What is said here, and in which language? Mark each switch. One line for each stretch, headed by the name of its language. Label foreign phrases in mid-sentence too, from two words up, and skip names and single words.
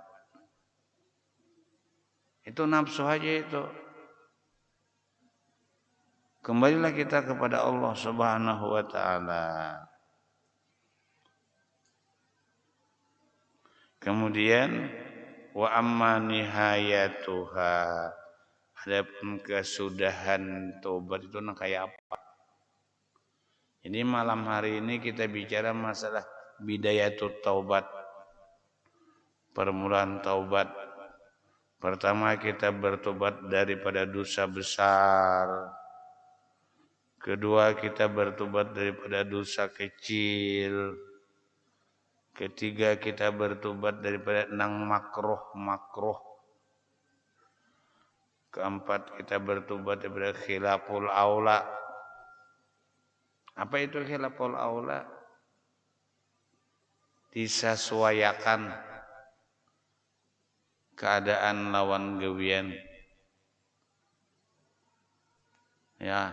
Indonesian: Itu nafsu aja itu. Kembalilah kita kepada Allah
Arabic: سبحانه وتعالى. Kemudian وأما نهايتها.
Indonesian: Adapun kesudahan tobat itu kayak apa? Jadi malam hari ini kita bicara masalah
Arabic: بداية التوبة.
Indonesian: Permulaan taubat. Pertama kita bertobat daripada dosa besar. Kedua kita bertobat daripada dosa kecil. Ketiga kita bertobat daripada nang makruh. Keempat kita bertobat daripada
Arabic: خلاف الأولى.
Indonesian: Apa itu
Arabic: خلاف الأولى?
Banjar: Disesuaikan keadaan lawan gawian. Ya.